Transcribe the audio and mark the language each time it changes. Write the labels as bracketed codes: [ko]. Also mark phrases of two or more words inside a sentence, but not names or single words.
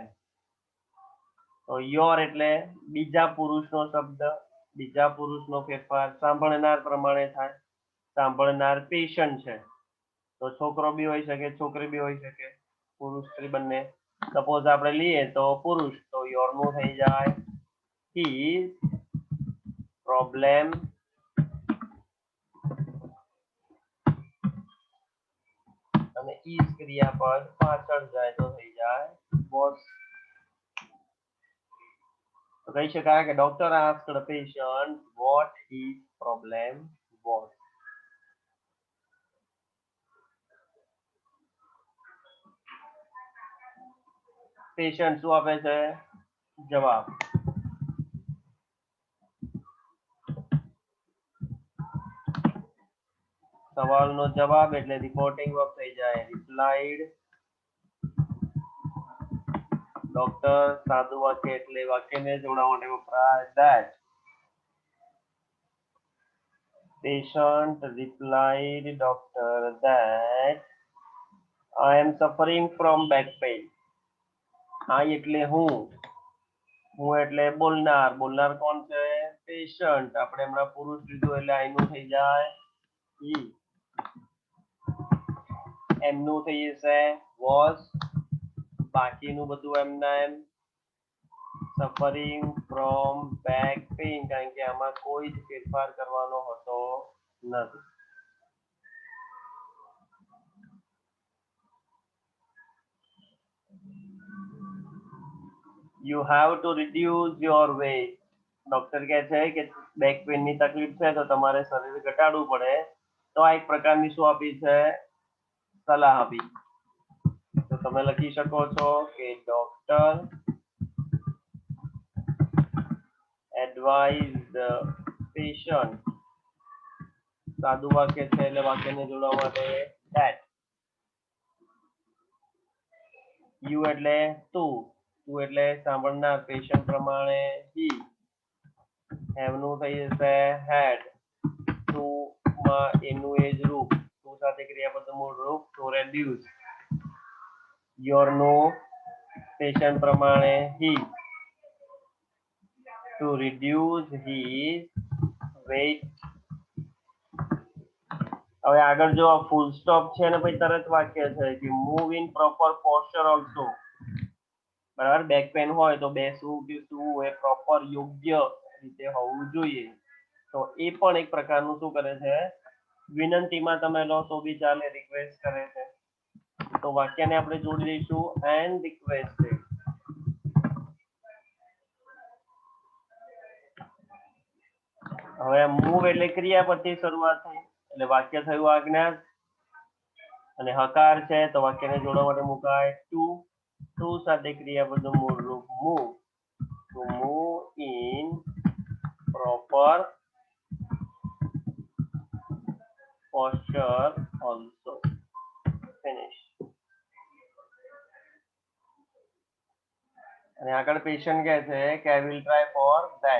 [gu] તો યોર એટલે બીજા પુરુષનો શબ્દ, બીજા પુરુષનો ફેરફાર સાંભળનાર પ્રમાણે થાય. સાંભળનાર પેશન્ટ છે, તો છોકરો બી હોઈ શકે, છોકરી બી હોઈ શકે, પુરુષ સ્ત્રી બંને. સપોઝ આપણે લઈએ તો પુરુષ, તો યોર નું થઈ જાય [en] his problem [gu] અને is ક્રિયાપદ પાછળ જાય તો થઈ જાય was. તો કહી શકાય કે ડોક્ટર [en] asked the patient what his problem was. [gu] પેશન્ટ શું આપે છે? જવાબ. સવાલનો જવાબ એટલે [en] reporting verb [gu] થઈ જાય રિપ્લાઇડ. ડોક્ટર સાદું વાક્ય એટલે વાક્યને જોડવા માટે વપરાય that. [en] Patient replied doctor that I am suffering from back pain. [gu] I એટલે હું એટલે બોલનાર. બોલનાર કોણ છે? પેશન્ટ. આપણે હમણાં પુરુષ લીધું એટલે I નું થઈ જાય he. એમનું થઈ જશે was. બાકીનું બધું એમના એમ. [en] suffering from back pain, [gu] કારણ કે આમાં કોઈ જ ફેરફાર કરવાનો હોતો નથી. [en] You have to reduce your weight. [gu] ડોક્ટર કહે છે કે [en] back pain [gu] ની તકલીફ છે તો તમારે શરીર ઘટાડવું પડે. તો આ એક પ્રકારની શું આપી છે? સલાહ આપી. તો તમે લખી શકો છો કે ડોક્ટર [en] advise the patient. [gu] સાદું વાક્ય છે એટલે વાક્યને જોડવા માટે that. you એટલે તું, તું એટલે સાંભળનાર, પેશન્ટ પ્રમાણે he. have નું થઈ જશે had. તું માં એનું એ જ રૂપ, તું સાથે ક્રિયાપદનું મૂળ રૂપ [en] to reduce. [gu] your નું પેશન્ટ પ્રમાણે he. [en] to reduce his weight. [gu] હવે આગળ જો [en] full stop [gu] છે ને પછી તરત વાક્ય છે કે [en] move in proper posture also. [gu] બરાબર, [en] back pain [gu] હોય તો બેસવું કે સૂવું એ પ્રોપર યોગ્ય રીતે હોવું જોઈએ. તો એ પણ એક પ્રકારનું શું કરે છે? વિનંતીમાં તમે લો તો બી ચાલે, રિક્વેસ્ટ કરે છે. તો વાક્યને આપણે જોડી દઈશું [en] and requested. [gu] હવે મૂવ એટલે ક્રિયાપદથી શરૂઆત થઈ એટલે વાક્ય થયું આજ્ઞા. અને હકાર છે તો વાક્યને જોડવા માટે મુકાય ટુ. ટુ સાથે ક્રિયાપદનું મૂળ રૂપ મૂવ. [en] to move in proper posture also. Finish. [gu] અને આગળ પેશન્ટ કહે છે કે [en] I will try for that.